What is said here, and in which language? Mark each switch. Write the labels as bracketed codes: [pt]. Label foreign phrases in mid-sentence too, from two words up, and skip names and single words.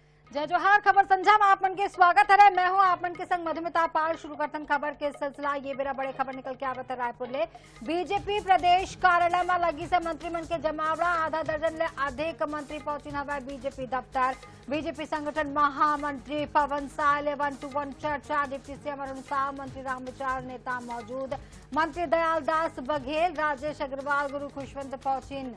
[hne] जय जोहार। खबर संझा में आप मन के स्वागत है। मैं हूं आप मन के संग मधुमिता पाल। शुरू करतन खबर के सिलसिला। ये बेरा बड़े खबर निकल के आवत है रायपुर ले। बीजेपी प्रदेश कार्यालय में लगी से मंत्रिमंडल के जमावड़ा। आधा दर्जन ले अधिक मंत्री पहुंची हवा बीजेपी दफ्तर। बीजेपी संगठन महामंत्री पवन साय ले 1-to-1 चर्चा। डिप्टी सीएम अरुण साव, मंत्री रामविचार नेता मौजूद। मंत्री दयाल दास बघेल, राजेश अग्रवाल, गुरु खुशवंत पहुंचिन।